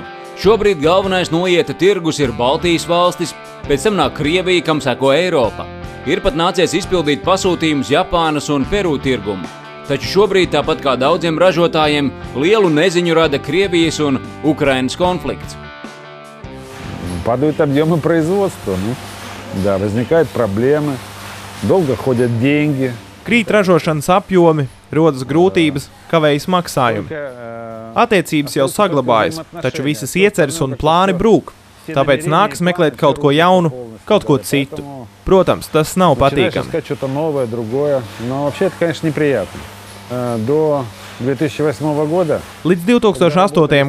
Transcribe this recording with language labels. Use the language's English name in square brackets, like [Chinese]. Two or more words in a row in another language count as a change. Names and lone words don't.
[Latvian] Šobrīd galvenais noieta tirgus ir Baltijas valstis, pēc tam nāk Krievija, kam seko Eiropa. Ir pat nācies izpildīt pasūtījumus Japānas un Peru tirgumu. Taču šobrīd, tāpat kā daudziem ražotājiem, lielu neziņu rada Krievijas un Ukrainas konflikts. [Russian] Падают объемы производства, да, возникают проблемы, долго ходят деньги. [Latvian] Krīt ražošanas apjomi, rodas grūtības, kavējas maksājumi. Attiecības jau saglabājas, taču visas ieceres un plāni brūk. Tāpēc nākas meklēt kaut ko jaunu, kaut ko citu. Protams, tas nav patīkami. Līdz 2008.